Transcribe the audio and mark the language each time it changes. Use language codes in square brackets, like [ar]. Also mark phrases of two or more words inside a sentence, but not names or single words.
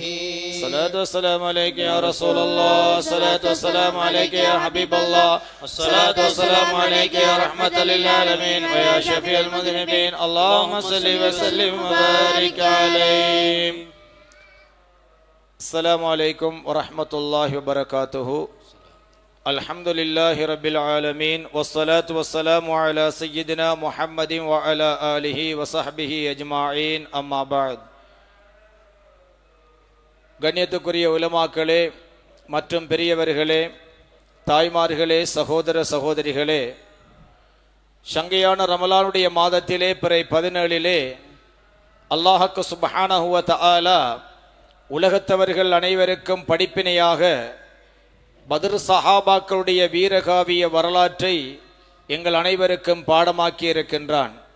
[ar] الصلاة والسلام عليك يا رسول الله، الصلاة والسلام عليك يا حبيب الله، الصلاة والسلام عليك يا رحمة للعالمين ويا شفيع المذنبين. اللهم صل وسلم وبارك عليه. السلام عليكم ورحمة الله وبركاته. الحمد لله رب العالمين والصلاة والسلام على سيدنا محمد و على آله و صحبه أجمعين أما بعد. [ta] கண்ணியத்துக்குரிய உலமாக்களே மற்றும் பெரியவர்களே, தாய்மார்களே, சகோதர சகோதரிகளே, சங்கையான ரமலானுடைய மாதத்திலே பிறை 17 அல்லாஹ்க்கு [ar] سبحانه و تعالى [ta] உலகத்தவர்கள் அனைவருக்கும் படிப்பினையாக பத்ர் சஹாபாக்களுடைய வீரகாவிய வரலாற்றை எங்கள் அனைவருக்கும் பாடமாக்கி இருக்கின்றான்.